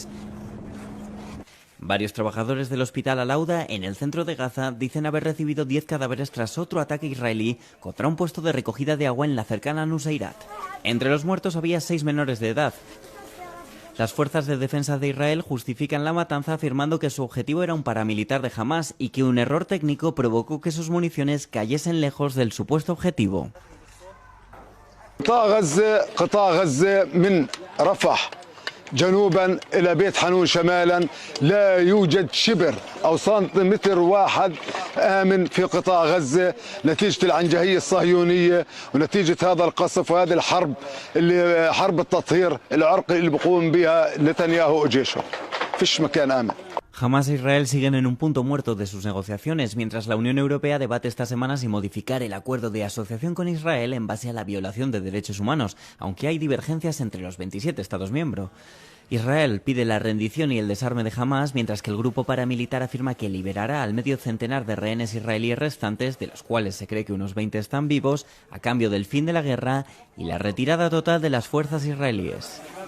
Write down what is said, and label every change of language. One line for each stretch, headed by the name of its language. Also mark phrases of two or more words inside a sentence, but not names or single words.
Spanish: Varios trabajadores del hospital Al-Auda, en el centro de Gaza, dicen haber recibido 10 cadáveres tras otro ataque israelí contra un puesto de recogida de agua en la cercana Nuseirat. Entre los muertos había 6 menores de edad. Las fuerzas de defensa de Israel justifican la matanza afirmando que su objetivo era un paramilitar de Hamas y que un error técnico provocó que sus municiones cayesen lejos del supuesto objetivo.
Arabic: جنوبا إلى بيت حنون شمالا لا يوجد شبر أو سنتيمتر واحد آمن في قطاع غزة نتيجة العنجهية الصهيونية ونتيجة هذا القصف وهذه الحرب اللي حرب التطهير العرقي اللي بيقوم بها نتنياهو وجيشه فيش مكان آمن.
Spanish: Hamas e Israel siguen en un punto muerto de sus negociaciones, mientras la Unión Europea debate esta semana si modificar el acuerdo de asociación con Israel en base a la violación de derechos humanos, aunque hay divergencias entre los 27 Estados miembros. Israel pide la rendición y el desarme de Hamas, mientras que el grupo paramilitar afirma que liberará al medio centenar de rehenes israelíes restantes, de los cuales se cree que unos 20 están vivos, a cambio del fin de la guerra y la retirada total de las fuerzas israelíes.